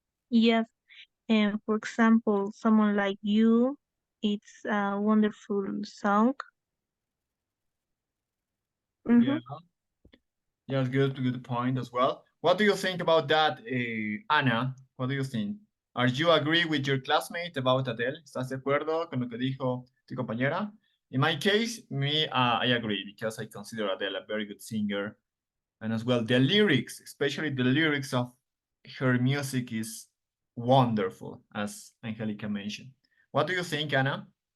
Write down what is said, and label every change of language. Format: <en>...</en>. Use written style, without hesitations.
<en>Yes, and for example, Someone Like You, it's a wonderful song. Yeah, yeah, good point as well. What do you think about that, Anna? What do you think? Are you agree with your classmate about Adele?</en> <es>¿Estás de acuerdo con lo que dijo tu compañera?</es> <en>In my case, I agree because I consider Adele a very good singer. And as well, the lyrics, especially the lyrics of her music is wonderful, as Angelica mentioned. What do you think, Anna?</en>